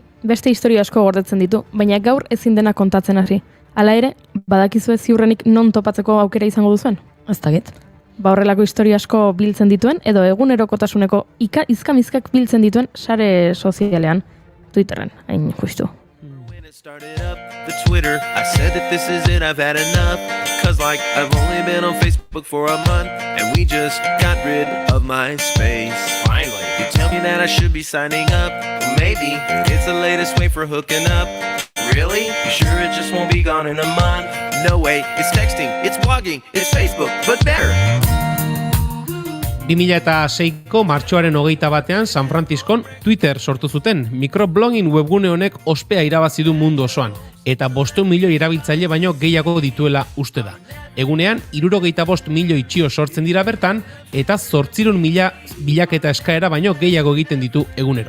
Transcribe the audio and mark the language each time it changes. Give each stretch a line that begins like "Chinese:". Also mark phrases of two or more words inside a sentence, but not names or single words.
Basque: Beste istorio asko gordetzen ditu, baina gaur ezin dena kontatzen hasi. Hala ere, badakizue ziurrenik non topatzeko aukera izango duzuen? Ez dakit. Ba horrelako istorio asko biltzen dituen, edo egunerokotasuneko izkamizkak biltzen dituen sare sozialean, Twitterren, hain justu.
English: When it started up, the Twitter, I said that this is it, I've had enough. Cause like, I've only been on Facebook for a month, and we just got rid of my space. Finally. You tell me that I should be signing up. Maybe it's the latest way for hooking up. Really? You sure it just won't be gone in a month? No way, it's texting, it's blogging, it's Facebook, but better.
Basque: 2006ko martxoaren 21 San Franciscon Twitter sortu zuten. Microblogin webgune honek ospea irabazi du mundu osoan, eta 500 milioi erabiltzaile baino gehiago dituela uste da. Egunean, 65 milioi txio sortzen dira bertan, eta 800.000 bilaketa eskaera baino gehiago egiten ditu egunero.